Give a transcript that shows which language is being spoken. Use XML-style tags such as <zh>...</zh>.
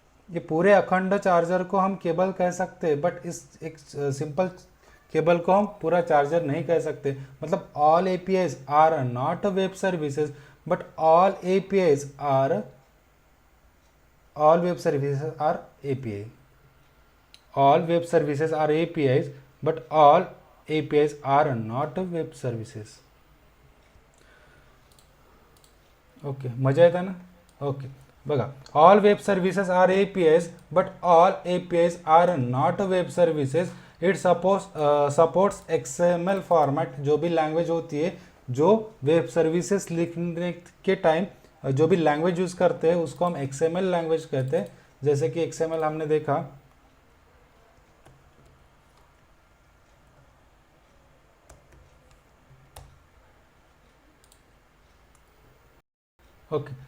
<hi>ये पूरे अखंड चार्जर को हम केबल कह सकते हैं, बट इस एक सिंपल केबल को हम पूरा चार्जर नहीं कह सकते।</hi> <en>मतलब all APIs are not web services but all APIs are, all web services are API. All web services are APIs, but all APIs are not web services.</en> <mr>Okay, मजा येतं ना?</mr> <en>okay,</en> <mr>बघा,</mr> <en>All web services are APIs, but all APIs are not web services. It supports XML format,</en> <hi>जो भी language होती है, जो web services लिखने के टाइम जो भी लैंग्वेज यूज़ करते हैं उसको हम XML लैंग्वेज कहते हैं। जैसे कि XML हमने देखा, ओके।</hi>